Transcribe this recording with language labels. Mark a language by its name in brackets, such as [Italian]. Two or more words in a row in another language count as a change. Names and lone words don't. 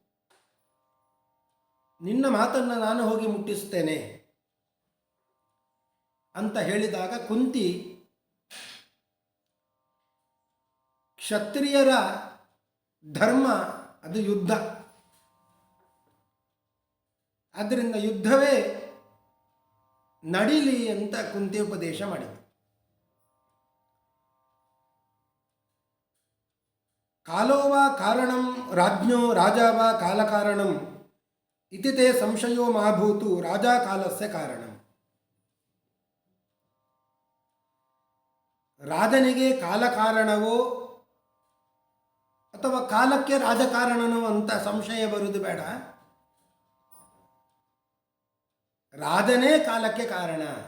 [Kannada] ನಿನ್ನ ಮಾತನ್ನು ನಾನು ಹೋಗಿ ಮುಟ್ಟಿಸ್ತೇನೆ ಅಂತ ಹೇಳಿದಾಗ ಕುಂತಿ, ಕ್ಷತ್ರಿಯರ ಧರ್ಮ ಅದು ಯುದ್ಧ. ಆದ್ದರಿಂದ ಯುದ್ಧವೇ ನಡೀಲಿ ಅಂತ ಕುಂತಿ ಉಪದೇಶ ಮಾಡಿತು. [Sanskrit] ಕಾಲೋವಾ ಕಾರಣಂ ರಾಜ್ಞೋ ರಾಜಾವ ಕಾಲಕಾರಣಂ ಇತಿ ತೇ ಸಂಶಯೋ ಮಾಭೂತು ರಾಜಾ ಕಾಲಸ್ಯ ಕಾರಣಂ. [Kannada] ರಾಜನಿಗೆ ಕಾಲಕಾರಣವೋ ಅಥವಾ ಕಾಲಕ್ಕೆ ರಾಜಕಾರಣನೋ ಅಂತ ಸಂಶಯ ಬರುವುದು ಬೇಡ. ರಾಜನೇ ಕಾಲಕ್ಕೆ ಕಾರಣ.